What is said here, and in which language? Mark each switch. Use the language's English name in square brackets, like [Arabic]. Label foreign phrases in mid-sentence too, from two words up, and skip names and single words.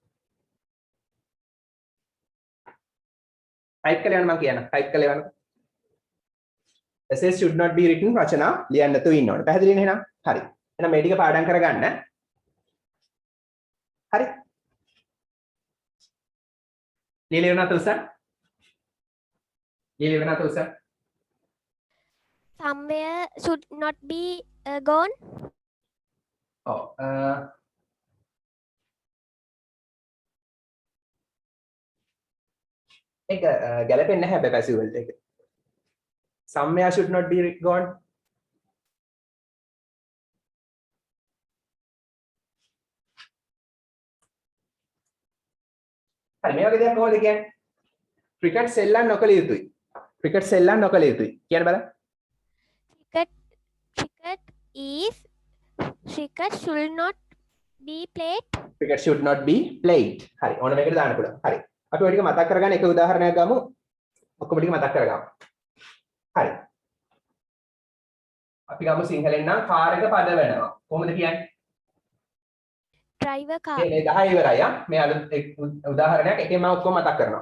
[Sinhala] ටයිප් කරලා යන්න මම කියන්න. ටයිප් කරලා යන්න. [English] essays should not be written. [Sinhala] රචනා ලියන්න නැතුව ඉන්න ඕන. පැහැදිලි නේ එහෙනම්? හරි. එහෙනම් මේ ටික පාඩම් කරගන්න. හරි. ලියලා තුසන්. [English] Somewhere should not be gone. [Sinhala] ඔව්. ඒක ගැලපෙන්නේ නැහැ හැබැයි passive වලට ඒක. [English] Somewhere should not be gone. [Sinhala] හරි මේ වගේ දෙයක් කොහොමද කියන්නේ? ක්‍රිකට් සෙල්ලම් නොකළ යුතුයි. කියන්න බලන්න. [English] Cricket should not be played. cricket should not be played. [Sinhala] හරි. ඕන මේකට දාන්න පුළුවන්. හරි. අපි ඔය ටික මතක් කරගන්න එක උදාහරණයක් ගමු. ඔක්කොම ටික මතක් කරගමු. හරි. අපි ගමු සිංහලෙන් නම් කාර් එක පද වෙනවා. කොහොමද කියන්නේ? [English] Driver car. [Sinhala] මේ 10 ඉවරයි ආ. මේ අලුත් උදාහරණයක් එකෙන් මම ඔක්කොම මතක් කරනවා.